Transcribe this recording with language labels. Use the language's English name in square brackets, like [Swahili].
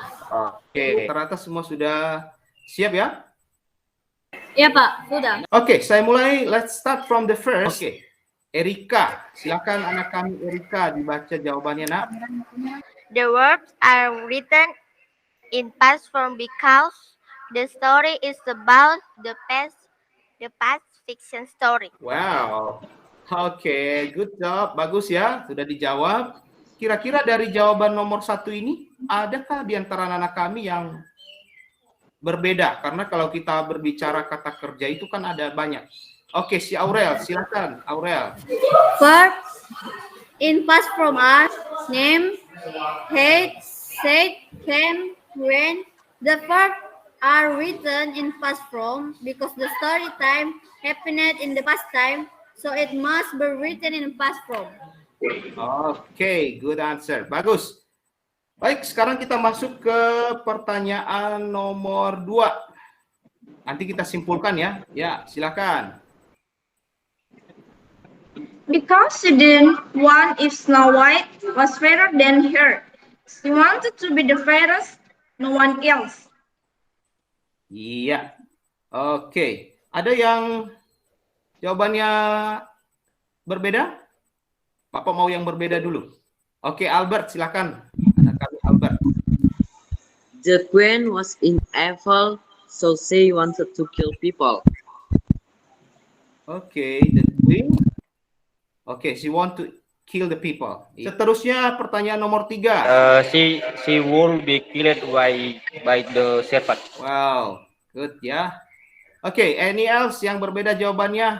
[Indonesian] Oke, ternyata semua sudah siap ya? Ya, Pak. Sudah. Oke, saya mulai. [English] Let's start from the first. [Indonesian] Oke, Erika. Silakan anak kami Erika dibaca jawabannya, Nak. [English] The words are written in past form because the story is about the past fiction story. [Indonesian] Wow. Oke, [English] good job. [Indonesian] Bagus ya, sudah dijawab. Kira-kira dari jawaban nomor 1 ini, adakah di antara anak kami yang berbeda? Karena kalau kita berbicara kata kerja itu kan ada banyak. Oke, si Aurel, silakan. Aurel. [English] Verb in past form are name, hate, said, came, when. The verb are written in past form because the story time happened in the past time, so it must be written in past form. Oke, good answer. Bagus. [Indonesian] Baik, sekarang kita masuk ke pertanyaan nomor 2. Nanti kita simpulkan ya. Ya, silakan. [English] Because student 1 if Snow White was fairer than her. She wanted to be the fairest, no one else. [Indonesian] Iya. Oke. Ada yang jawabannya berbeda? Bapak mau yang berbeda dulu. Oke, Albert, silakan. Anak kami Albert. [English] The queen was in evil, so she wanted to kill people. Oke, the queen. Oke, she want to kill the people. [Indonesian] Seterusnya pertanyaan nomor 3. [English] She will be killed by the serpent. Wow, good ya. [Indonesian] Oke, [English] any else [Indonesian] yang berbeda jawabannya?